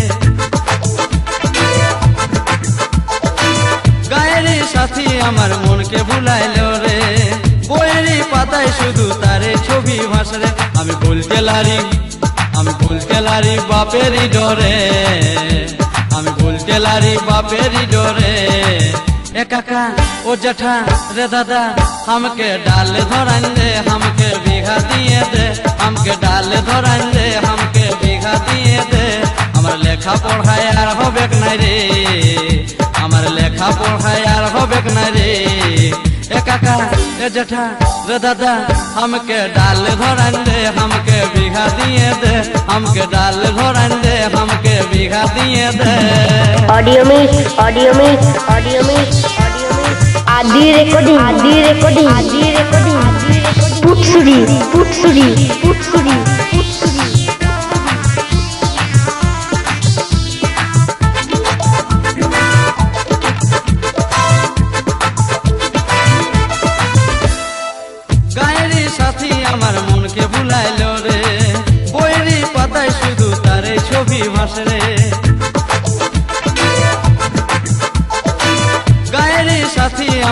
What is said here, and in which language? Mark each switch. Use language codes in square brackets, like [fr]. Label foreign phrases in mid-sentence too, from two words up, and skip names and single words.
[bn] গায়ের সাথী আমার মনকে ভুলাইলো রে বইয়েরই পাতায় শুধু তারে ছবি ভাসরে আমি ভুলতে লারি বাপেরই ডরে আমি ভুলতে লারি বাপেরই डरे [sck] ए काका ओ जठा रे दादा हमके डाल धरान दे हमके बीघा दिए दे हमके डाल धरान दे हमके बीघा दिए दे हमार लेखा पढ़ाई यार होबेक ना रे हमार लेखा पढ़ाई यार होबेक ना रे ए काका ए जठा रे दादा हमके डाल धरान दे हमके बीघा दिए दे हमके डाल धरान दे हमके बीघा दिए दे ऑडियो मिक्स आदि रिकॉर्डिंग पुटसुरी [bn] গায়ের সাথী আমার মনকে ভুলাইলো রে বইয়েরই পাতায় শুধু তারে ছবি ভাসরে গায়ের সাথী